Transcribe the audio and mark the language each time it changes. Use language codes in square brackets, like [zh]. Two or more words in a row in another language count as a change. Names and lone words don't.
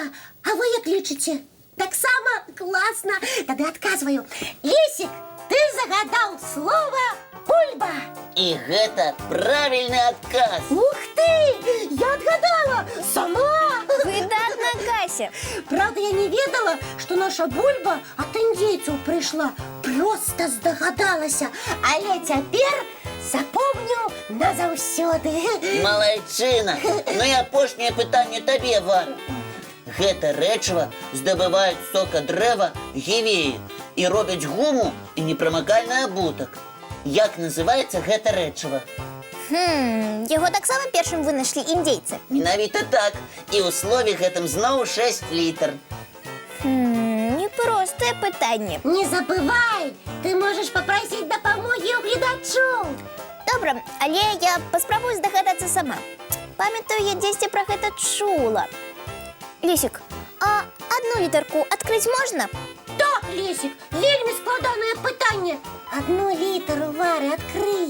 [be] А вы як лічыце? Таксама класна. Тады адказваю. Лесик, ты загадаў слова бульба. І гэта правільны адказ. [ru] Ух ты! Я отгадала! Сама! [be] Выдатна, Кася. Правда, я не ведала, [ru] что наша бульба от индейцев пришла. Просто здогадалася. [be] Але цяпер запомню назаўсёды. Малайчына. Ну і апошняе пытанне табе, Вара. Гэта рэчыва здабываюць з сока дрэва гівеі і робяць гуму і непрамакальны абутак. Як называецца гэта рэчыва? Яго таксама першым вынайшлі індзейцы. Менавіта так. І ў слове гэтым зноў 6 літр. Непростае пытанне. [ru] Не забывай, ты можешь попросить дапамогі у гледачоў. [be] Добра, але я паспрабую здагадацца сама. Памятаю, я дзесьці пра гэта чула. Лесик, а одну літарку адкрыць можна? Так, Лесик, вельмі складанае пытанне. Одну літару, Вары, адкрый.